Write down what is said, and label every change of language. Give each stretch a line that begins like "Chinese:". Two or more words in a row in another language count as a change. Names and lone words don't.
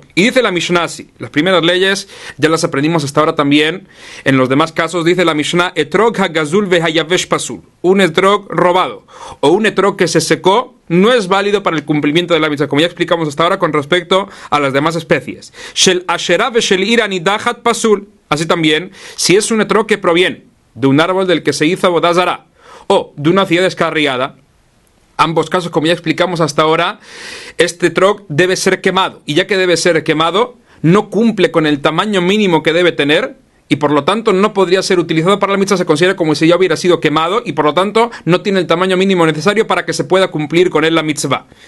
Spanish: Y dice la Mishnah así, las primeras leyes ya las aprendimos hasta ahora también, en los demás casos dice la Mishnah,
Hebrew: אתרוג הגזול והיבש פסול.
Spanish: Un etrog robado o un etrog que se secó no es válido para el cumplimiento de la mitzvah, como ya explicamos hasta ahora con respecto a las demás especies.
Hebrew: של אשרה ושל עיר נדחת פסול.
Spanish: Así también, si es un etrog que proviene de un árbol del que se hizo
Hebrew: עבודה זרה
Spanish: o de una ciudad descarriada, ambos casos, como ya explicamos hasta ahora, este etrog debe ser quemado. Y ya que debe ser quemado, no cumple con el tamaño mínimo que debe tener, y por lo tanto no podría ser utilizado para la mitzvah, se considera como si ya hubiera sido quemado, y por lo tanto no tiene el tamaño mínimo necesario para que se pueda cumplir con él la mitzvah.